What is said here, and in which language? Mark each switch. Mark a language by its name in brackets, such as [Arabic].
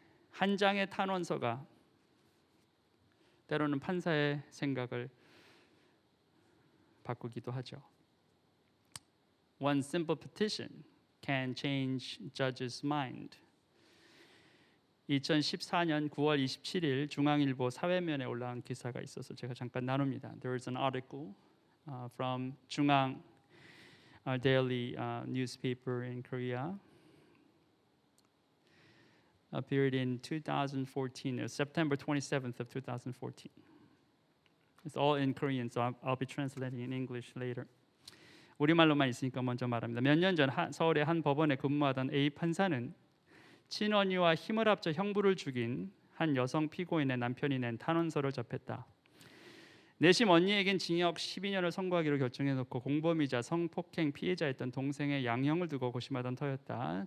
[Korean] 한 장의 탄원서가 때로는 판사의 생각을 바꾸기도 하죠. [English] One simple petition can change judge's mind. [Korean] 2014년 9월 27일 중앙일보 사회면에 올라온 기사가 있어서 제가 잠깐 나눕니다. [English] There is an article from 중앙 daily newspaper in Korea. Appeared in 2014, September 27th of 2014. It's all in Korean, so I'll be translating in English later. [Korean] 우리말로만 있으니까 먼저 말합니다. 몇 년 전 서울의 한 법원에 근무하던 A 판사는 친언니와 힘을 합쳐 형부를 죽인 한 여성 피고인의 남편이 낸 탄원서를 접했다. 내심 언니에겐 징역 12년을 선고하기로 결정해놓고 공범이자 성폭행 피해자였던 동생의 양형을 두고 고심하던 터였다.